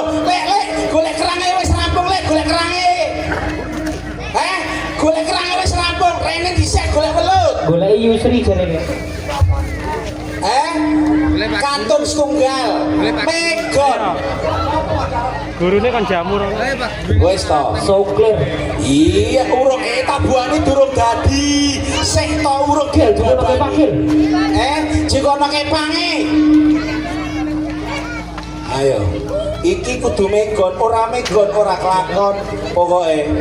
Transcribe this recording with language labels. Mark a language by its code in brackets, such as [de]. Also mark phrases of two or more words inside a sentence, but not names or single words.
[jv] Lek, golek kerange wis rampung, Lek, golek kerange. Golek kerange wis rampung, rene dhisik golek welut. Goleki Yusri jarene. Kantun setunggal. Megon. Gurune kan jamur. Wis to. [en] So clear. [jv] Iya, urung tabuhane durung dadi. Sik to urung Pakir. Jikono kepange. Ayo. Iki kudu megon, ora kelakon pokoke.